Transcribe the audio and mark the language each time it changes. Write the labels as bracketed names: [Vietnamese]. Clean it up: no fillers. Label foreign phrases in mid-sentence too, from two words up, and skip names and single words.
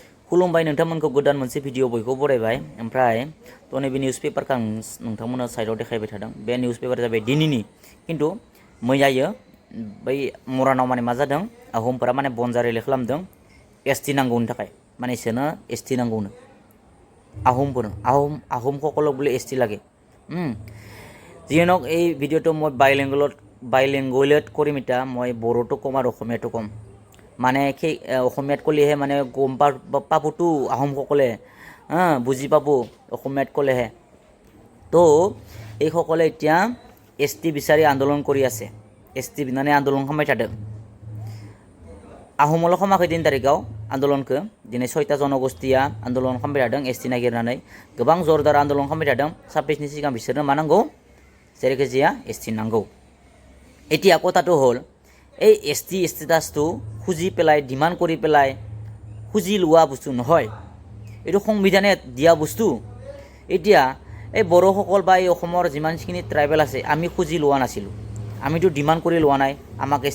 [Bodo] खुलुमबाय नोंथांमोनखौ गोदान मोनसे भिडिअ बयखौ बरायबाय ओमफ्राय तो नैबे निउस पेपारखौ आं नोंथांमोननो साइडआव देखायबाय थादों बे निउस पेपारा जाबाय दिनैनि खिन्थु मैयायो बै मरानाव माने मा जादों आहमफोरा माने बनजार रिले खालामदों एसटि नांगौनि थाखाय माने इसोरनो एसटि नांगौनो आहमफोरनो [Assamese] आहमসকলক বোলে एसटि লাগে যিয়ে নহওক এই ভিডিঅ'টো মই বাইলেংগুৱেলত কৰিম এতিয়া মই বড়োটো ক'ম আৰু অসমীয়াটো ক'ম মানে সেই অসমীয়াত ক'লেহে মানে গম পাবতো আহোমসকলে বুজি পাব অসমীয়াত ক'লেহে তো এইসকলে এতিয়া এছ টি বিচাৰি আন্দোলন কৰি আছে এছ টি বিনাनै আন্দোলন [Bodo] খাलामबाय थादों आहमल' खालामाखै 3 तारिखाव आन्दोलनखौ दिनै 6टा जनगोष्ठीया आन्दोलन खालामबाय थादों एस टी नागिरनानै गोबां जरदार आन्दोलन खालामबाय थादों 26 नि सिगां बिसोरनो मा नांगौ जेरैखिजाया एस टी नांगौ [Assamese] এতিয়া কথাটো হ'ল এই এছ টি ষ্টেটাছটো খুজি পেলাই ডিমাণ্ড কৰি পেলাই খুজি লোৱা বস্তু নহয় এইটো সংবিধানে দিয়া বস্তু এতিয়া এই বড়োসকল বা এই অসমৰ যিমানখিনি ট্ৰাইবেল আছে আমি খুজি লোৱা নাছিলোঁ আমিতো ডিমাণ্ড কৰি লোৱা নাই আমাক এছ